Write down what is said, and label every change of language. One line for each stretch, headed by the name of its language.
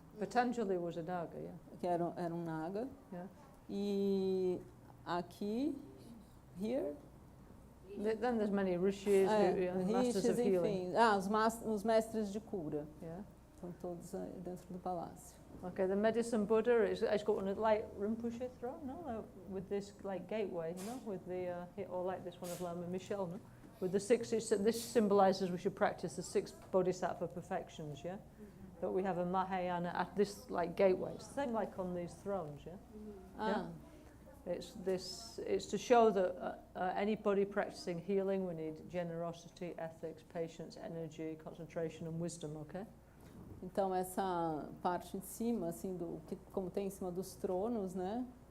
English: Patanjali was a Naga, yeah.
Portuguese: Que era um Naga.
English: Yeah.
Portuguese: E aqui,
English: here. Then there's many rishis, masters of healing.
Portuguese: Enfim. Os mestres de cura.
English: Yeah.
Portuguese: Estão todos dentro do palácio.
English: Okay, the Medicine Buddha, it's got one like Rinpoche throne, no? With this like gateway, you know, with the, or like this one of Lama Michel, no? With the 6, this symbolizes we should practice the 6 bodhisattva perfections, yeah? That we have a Mahayana at this like gateway. It's the same like on these thrones, yeah? Yeah? It's to show that anybody practicing healing, we need generosity, ethics, patience, energy, concentration and wisdom, okay?
Portuguese: Então essa parte em cima, assim, como tem em cima dos tronos, né?